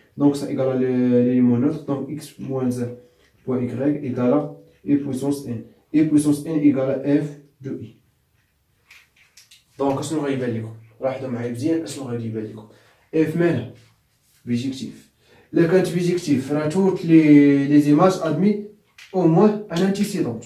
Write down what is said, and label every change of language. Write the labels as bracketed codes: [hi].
[fr] Donc ça égale à l'élément neutre. Donc x moins 1 point y égale à u puissance n. u puissance n égale à f de i. Donc [ar] شنو غيبان لكم؟ لاحظوا معايا مزيان شنو غيبان لكم. [fr] f [ar] مالها [fr] bijectif. [ar] إلا كانت [fr] bijectif [ar] راه [fr] toutes les images admis au moins un antécédent.